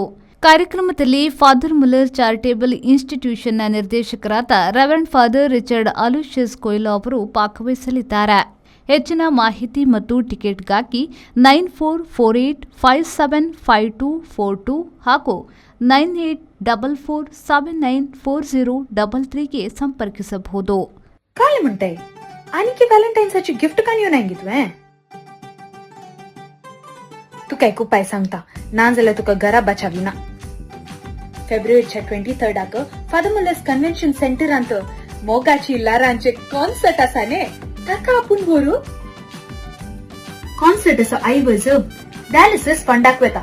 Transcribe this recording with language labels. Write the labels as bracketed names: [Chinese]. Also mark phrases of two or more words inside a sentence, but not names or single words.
[Kannada] ಕಾರ್ಯಕ್ರಮದಲ್ಲಿ ಫಾದರ್ ಮುಲ್ಲರ್ ಚಾರಿಟೇಬಲ್ ಇನ್ಸ್ಟಿಟ್ಯೂಷನ್ನ ನಿರ್ದೇಶಕರಾದ ರೆವರೆಂಡ್ ಫಾದರ್ ರಿಚರ್ಡ್ ಅಲೋಷಿಯಸ್ ಕೊಯ್ಲೋ ಅವರು ಭಾಗವಹಿಸಲಿದ್ದಾರೆ. ಹೆಚ್ಚಿನ ಮಾಹಿತಿ ಮತ್ತು ಟಿಕೆಟ್ಗಾಗಿ 9448575242 ಹಾಗೂ 9844794033ಗೆ ಸಂಪರ್ಕಿಸಬಹುದು. [Marathi] काय म्हणताय? आणखी व्हॅलेंटाईन्सची गिफ्ट का घेऊन सांगितलंय? [Konkani] तू काय उपाय सांगता ना जाल्यार तुका घरा बचाविना. फेब्रुवारीच्या 23rd फादर मुलर्स कन्वेन्शन सेंटरांत मोगाची लारांचे कॉन्सर्ट आसा ने ताका आपूण व्हरू. कॉन्सर्ट आसा आयवज डायलिसिस फंडाक वता.